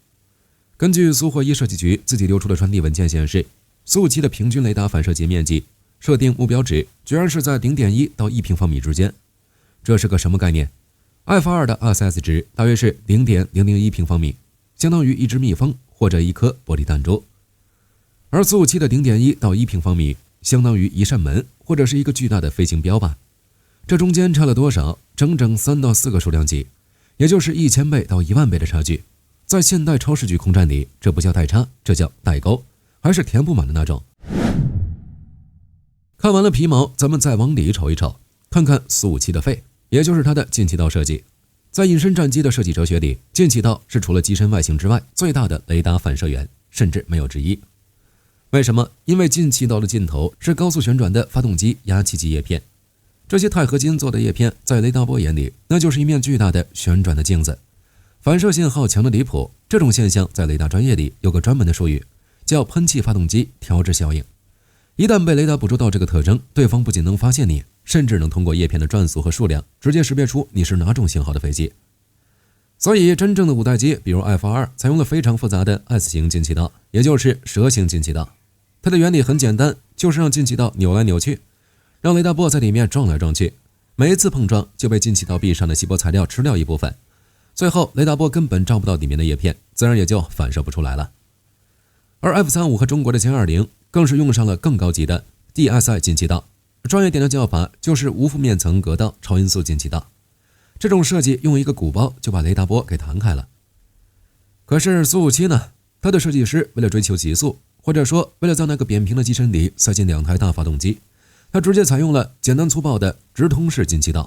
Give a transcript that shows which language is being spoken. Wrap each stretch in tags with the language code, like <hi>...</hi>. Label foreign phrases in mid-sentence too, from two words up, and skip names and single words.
<zh>根據蘇貨一設計局自己流出的傳遞文件顯示，蘇57的平均雷達反射截面積設定目標值居然是在 0.1 到1平方米之間，這是個什麼概念？F2的 RCS 值大約是 0.001 平方米，相當於一只蜜蜂或者一顆玻璃彈珠。而蘇57的 0.1 到1平方米相當於一扇門或者是一個巨大的飞行標靶。這中間差了多少？整整3到4個數量級，也就是1000倍到10000倍的差距。在現代超视距空戰裡，這不叫代差，這叫代溝，還是填不滿的那種。看完了皮毛，咱們再往裡瞅一瞅，看看蘇57的肺，也就是它的进气道設計。在隱身戰機的設計哲學裡，進氣道是除了機身外形之外最大的雷達反射源，甚至没有之一。為什麼？因為進气道的盡頭是高速旋轉的發動機压氣機葉片，這些鈦合金做的葉片在雷達波眼裡，那就是一面巨大的旋轉的鏡子，反射信號強得離譜。這種現象在雷達專業裡有個專門的術語，叫噴氣發動機調制效應。一旦被雷達捕捉到這個特徵，對方不僅能發現你，甚至能通過葉片的轉速和數量直接識別出你是哪種型號的飛機。所以真正的五代機，比如 F2，採用了非常複雜的 S 型进气道，也就是蛇形进气道。它的原理很簡單，就是讓进氣道扭來扭去，讓雷達波在裡面撞来撞去，每一次碰撞就被进气道壁上的锡箔材料吃掉一部分，最後雷達波根本照不到裡面的葉片，自然也就反射不出来了。而 F35和中國的歼20更是用上了更高级的 DSI 进气道，專業點的叫法就是無負面層隔道超音速进氣道。這種設計用一個鼓包就把雷達波給彈開了。可是蘇57呢，它的設計師為了追求極速，或者說為了在那個扁平的機身裡塞進2台大發動機， 它直接採用了簡單粗暴的直通式進氣道。</zh>